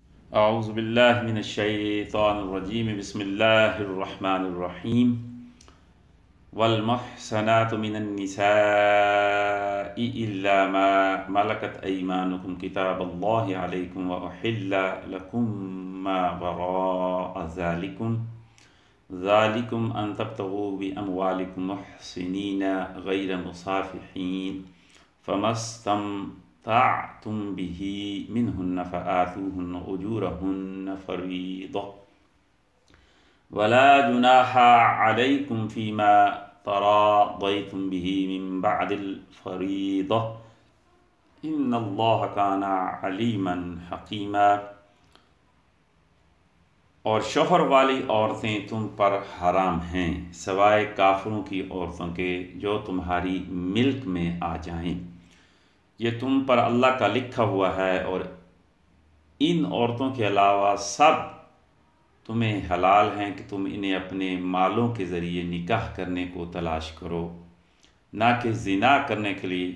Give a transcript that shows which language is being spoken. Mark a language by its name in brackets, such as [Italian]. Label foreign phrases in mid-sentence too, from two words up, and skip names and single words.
[Arabic] أعوذ بالله من الشيطان الرجيم بسم الله الرحمن الرحيم والمحصنات من النساء إلا ما ملكت أيمانكم كتاب الله عليكم وأحل لكم ما وراء ذلكم أن تبتغوا بأموالكم محصنين غير مسافحين فما استمتعتم به منهن فآتوهن أجورهن فريضة ولا جناح عليكم فيما تراضيتم به من بعد الفريضة إن الله كان عليما حكيما. [Urdu] اور شوہر والی عورتیں تم پر حرام ہیں سوائے کافروں کی عورتوں کے جو تمہاری ملک میں آ جائیں. یہ تم پر اللہ کا لکھا ہوا ہے اور ان عورتوں کے علاوہ سب تمہیں حلال ہیں کہ تم انہیں اپنے مالوں کے ذریعے نکاح کرنے کو تلاش کرو، نہ کہ زنا کرنے کے لیے.